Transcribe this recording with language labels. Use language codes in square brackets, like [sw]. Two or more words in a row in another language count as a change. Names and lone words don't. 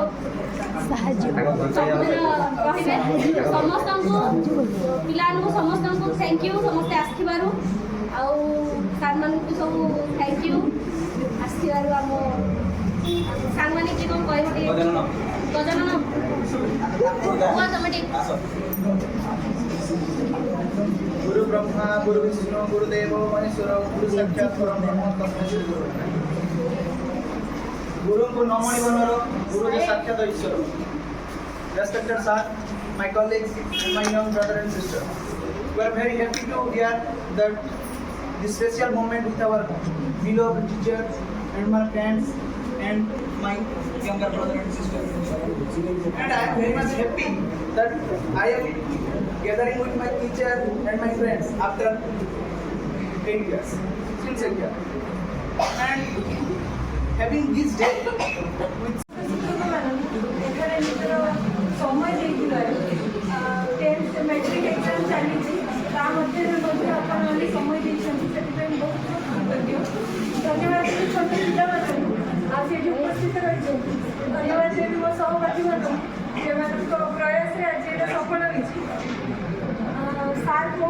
[or] ସବୁଦିନ ରହିବେ ସମସ୍ତଙ୍କୁ ପିଲାମାନଙ୍କୁ ସମସ୍ତଙ୍କୁ [en] thank you [or] ସମସ୍ତେ ଆସିଥିବାରୁ ଆଉ ସାର୍ମାନଙ୍କୁ ସବୁ [en] thank you [or] ଆସିଥିବାରୁ ଆମ ସାଙ୍ଗମାନେ କିଏ କ'ଣ କହିବ ଟିକେ ଗଜାନନ କୁହ ତମେ ଟିକେ [sa] गुरु ब्रह्मा गुरु विष्णु गुरुदेव महेश्वर गुरु साक्षात् परब्रह्म तस्मै श्री गुरु गुरु को नमणि बनर गुरु जो साक्षात ईश्वर [en] respected sir my colleagues and my young brother and sister we are very happy to hear that this special moment with our beloved teachers and my friends and my younger brother and sister and I am very much happy that I am gathering with my teacher and my friends after 10 years, since a year. And having this day with [or] समय ଦେଇଥିବାରୁ [en] 10th matric exam [or] ଚାଲିଛି ତା ମଧ୍ୟରେ ମଧ୍ୟ ଆପଣମାନେ ସମୟ ଦେଇଛନ୍ତି ସେଥିପାଇଁ ବହୁତ କୃତଜ୍ଞ ଧନ୍ୟବାଦ ଛୋଟ ପିଲାମାନଙ୍କୁ ଆଉ ସେଠି ଉପସ୍ଥିତ ରହିଛନ୍ତି ଧନ୍ୟବାଦ ଦେବି ମୋ ସହପାଠୀମାନଙ୍କୁ ସେମାନଙ୍କ ପ୍ରୟାସରେ ଆଜି ଏଇଟା ସଫଳ ହୋଇଛି ସାର୍ ବହୁତ